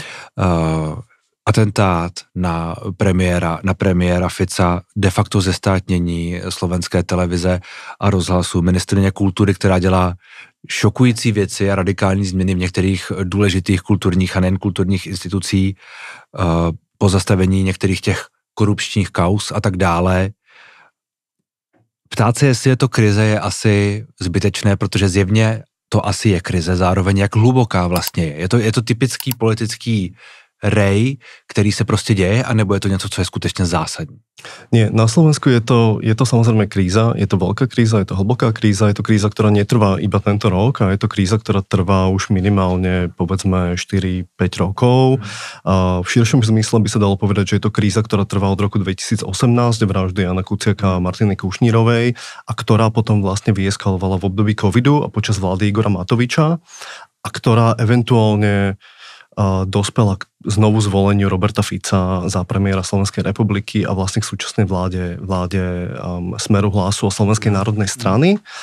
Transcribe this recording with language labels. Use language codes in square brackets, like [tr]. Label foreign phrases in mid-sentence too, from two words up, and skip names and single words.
[cs] Atentát na premiéra Fica, de facto zestátnění slovenské televize a rozhlasu, ministryně kultury, která dělá šokující věci a radikální změny v některých důležitých kulturních a nejen kulturních institucí, pozastavení některých těch korupčních kauz a tak dále. Ptát se, jestli je to krize, je asi zbytečné, protože zjevně to asi je krize, zároveň jak hluboká vlastně je. Je to typický politický rej, který se prostě děje, anebo je to něco, co je skutečně zásadní? [sk] Nie, na Slovensku je to samozrejme kríza, je to veľká kríza, je to hlboká kríza, je to kríza, ktorá netrvá iba tento rok a je to kríza, ktorá trvá už minimálne povedzme 4-5 rokov. V širšom zmysle by sa dalo povedať, že je to kríza, ktorá trvá od roku 2018, vraždy Jana Kuciaka a Martiny Kušnírovej a ktorá potom vlastne vyeskalovala v období covidu a počas vlády Igora Matoviča a ktorá eventuálne dospela k znovu zvoleniu Roberta Fica za premiéra Slovenskej republiky a vlastne k súčasnej vláde Smeru, Hlasu a Slovenskej národnej strany.